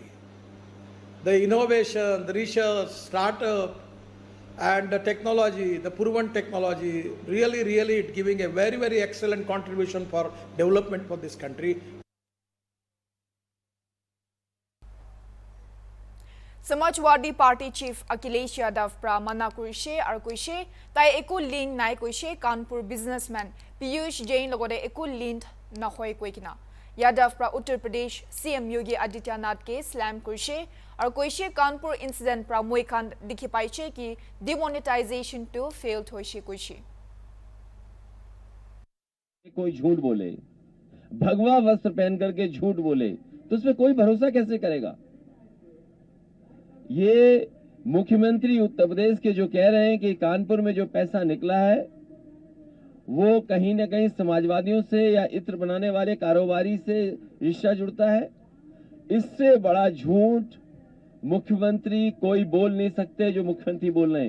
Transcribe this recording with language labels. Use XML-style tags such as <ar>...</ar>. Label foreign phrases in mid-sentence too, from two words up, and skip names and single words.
<en>The innovation, the research, startup, and the technology, the proven technology, really it giving a very excellent contribution for development for this country.</en> <nag>Samajwadi Party Chief Akhilesh Yadav pra mana kuishe ar kuishe tai eko link nai kuishe Kanpur businessman Piyush Jain logode eko link na hoy koikina. Yadav pra Uttar Pradesh CM Yogi Adityanath ke slam kuishe ar kuishe Kanpur incident pra moikhan dikhi paiche ki demonetization to failed hoishe kuishe.</nag> <hi>कोई झूठ बोले, भगवा वस्त्र पहन करके झूठ बोले, तो उसमें कोई भरोसा कैसे करेगा? ये मुख्यमंत्री उत्तर प्रदेश के जो कह रहे हैं कि कानपुर में जो पैसा निकला है वो कहीं न कहीं समाजवादियों से या इत्र बनाने वाले कारोबारी से रिश्ता जुड़ता है, इससे बड़ा झूठ मुख्यमंत्री कोई बोल नहीं सकते जो मुख्यमंत्री बोल रहे हैं।</hi>